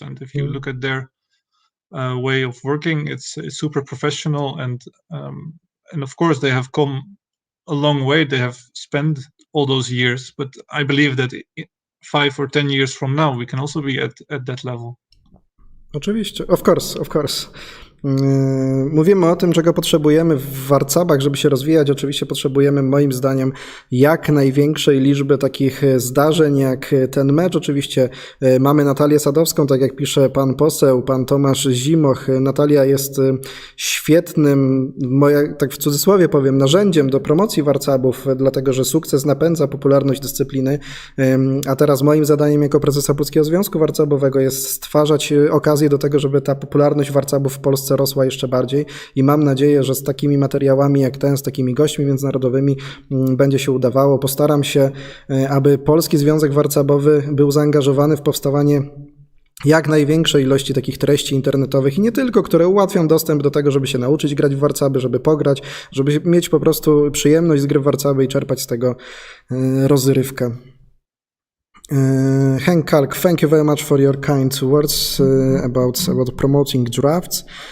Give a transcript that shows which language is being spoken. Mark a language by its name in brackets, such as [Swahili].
[English] And if you look at their way of working, it's super professional, and of course they have come a long way. They have spent all those years, but I believe that 5 or 10 years from now, we can also be at that level. [Polish] Oczywiście, [English] of course. [Polish] Mówimy o tym, czego potrzebujemy w Warcabach, żeby się rozwijać. Oczywiście potrzebujemy, moim zdaniem, jak największej liczby takich zdarzeń jak ten mecz. Oczywiście mamy Natalię Sadowską, tak jak pisze pan poseł, pan Tomasz Zimoch. Natalia jest świetnym, tak w cudzysłowie powiem, narzędziem do promocji Warcabów, dlatego że sukces napędza popularność dyscypliny, a teraz moim zadaniem jako prezesa Polskiego Związku Warcabowego jest stwarzać okazję do tego, żeby ta popularność Warcabów w Polsce rosła jeszcze bardziej, i mam nadzieję, że z takimi materiałami jak ten, z takimi gośćmi międzynarodowymi będzie się udawało. Postaram się, aby Polski Związek Warcabowy był zaangażowany w powstawanie jak największej ilości takich treści internetowych, i nie tylko, które ułatwią dostęp do tego, żeby się nauczyć grać w Warcaby, żeby pograć, żeby mieć po prostu przyjemność z gry w Warcaby i czerpać z tego rozrywkę. [English] Hank Kalk, thank you very much for your kind words about promoting drafts.